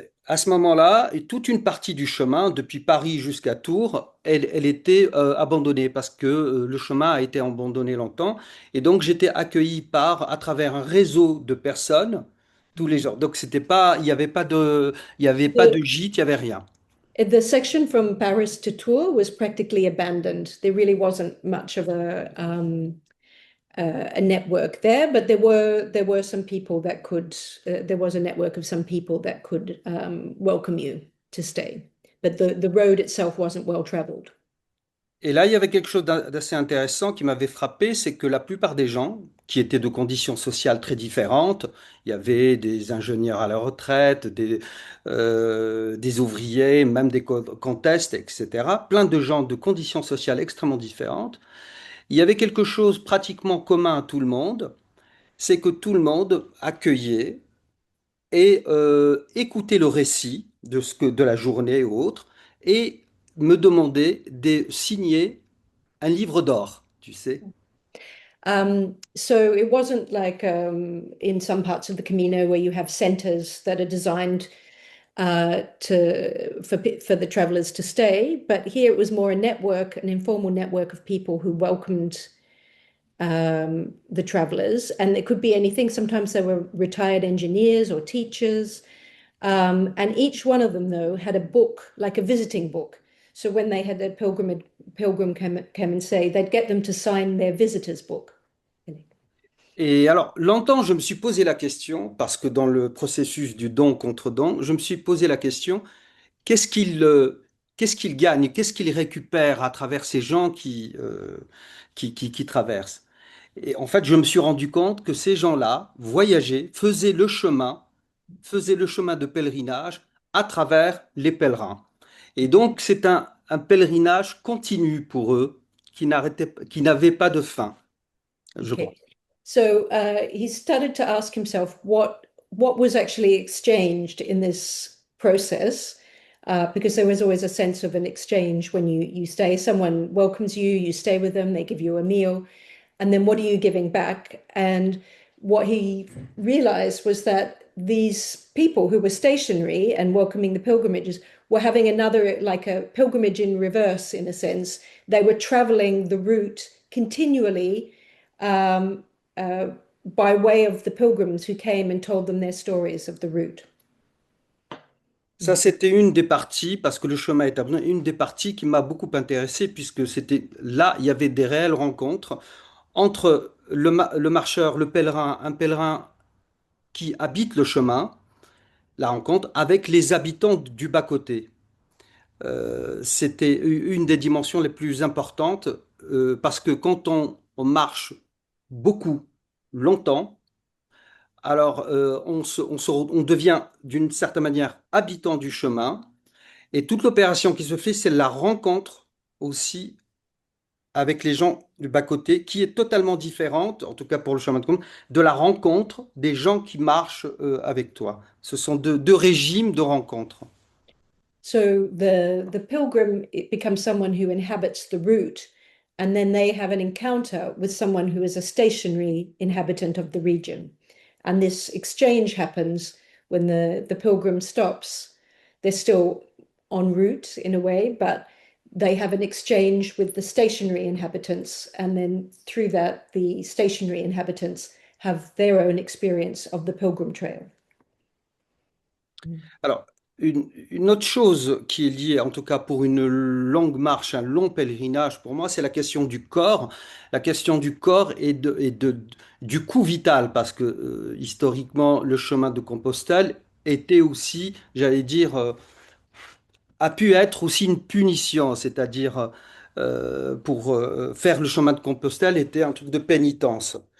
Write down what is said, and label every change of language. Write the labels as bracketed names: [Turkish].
[French] À ce moment-là, et toute une partie du chemin, depuis Paris jusqu'à Tours, elle était abandonnée parce que le chemin a été abandonné longtemps. Et donc, j'étais accueilli à travers un réseau de personnes tous les jours. Donc, c'était pas, il y avait pas de gîte, il y avait rien. [English] The section from Paris to Tours was practically abandoned. There really wasn't much of a network there, but there were some people that could. There was a network of some people that could welcome you to stay, but the road itself wasn't well traveled. [French] Et là, il y avait quelque chose d'assez intéressant qui m'avait frappé, c'est que la plupart des gens, qui étaient de conditions sociales très différentes, il y avait des ingénieurs à la retraite, des ouvriers, même des contestes, etc., plein de gens de conditions sociales extrêmement différentes. Il y avait quelque chose pratiquement commun à tout le monde, c'est que tout le monde accueillait et écoutait le récit de la journée ou autre, et me demandait de signer un livre d'or, tu sais. [English] So it wasn't like in some parts of the Camino where you have centers that are designed for the travelers to stay, but here it was more a network, an informal network of people who welcomed the travelers, and it could be anything. Sometimes they were retired engineers or teachers, and each one of them though had a book, like a visiting book. So when they had their pilgrim come and say, they'd get them to sign their visitor's book. [French] Et alors, longtemps, je me suis posé la question, parce que dans le processus du don contre don, je me suis posé la question, qu'est-ce qu'il gagne, qu'est-ce qu'il récupère à travers ces gens qui traversent? Et en fait, je me suis rendu compte que ces gens-là voyageaient, faisaient le chemin de pèlerinage à travers les pèlerins. Et donc, c'est un pèlerinage continu pour eux, qui n'avait pas de fin, je crois. Okay. [English] So he started to ask himself what was actually exchanged in this process, because there was always a sense of an exchange when you stay. Someone welcomes you, you stay with them, they give you a meal, and then what are you giving back? And what he realized was that these people who were stationary and welcoming the pilgrimages were having another, like a pilgrimage in reverse, in a sense. They were traveling the route continually by way of the pilgrims who came and told them their stories of the route. [French] Ça, c'était une des parties, parce que le chemin est abandonné, une des parties qui m'a beaucoup intéressé, puisque c'était là, il y avait des réelles rencontres entre le marcheur, le pèlerin, un pèlerin qui habite le chemin, la rencontre avec les habitants du bas-côté. C'était une des dimensions les plus importantes, parce que quand on marche beaucoup, longtemps, alors on devient d'une certaine manière habitant du chemin, et toute l'opération qui se fait, c'est la rencontre aussi avec les gens du bas-côté, qui est totalement différente, en tout cas pour le chemin de Campo, de la rencontre des gens qui marchent avec toi. Ce sont deux régimes de rencontre. [English] So the pilgrim, it becomes someone who inhabits the route, and then they have an encounter with someone who is a stationary inhabitant of the region. And this exchange happens when the pilgrim stops. They're still en route in a way, but they have an exchange with the stationary inhabitants, and then through that, the stationary inhabitants have their own experience of the pilgrim trail. [French] Alors, une autre chose qui est liée, en tout cas pour une longue marche, un long pèlerinage, pour moi, c'est la question du corps. La question du corps du coût vital, parce que historiquement, le chemin de Compostelle était aussi, j'allais dire, a pu être aussi une punition, c'est-à-dire pour faire le chemin de Compostelle était un truc de pénitence.